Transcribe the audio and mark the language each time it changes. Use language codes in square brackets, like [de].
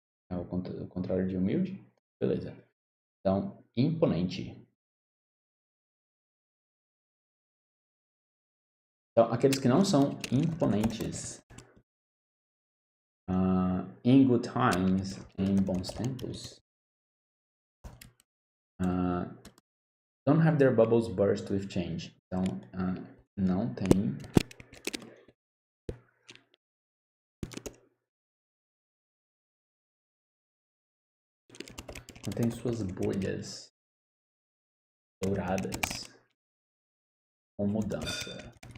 [pt] É o contrário de humilde. Beleza. Então, imponente. Então, aqueles que não são imponentes. [en] In good times, [pt] em bons tempos. [en] Don't have their bubbles burst with change. [pt] Então, não tem suas bolhas douradas com mudança.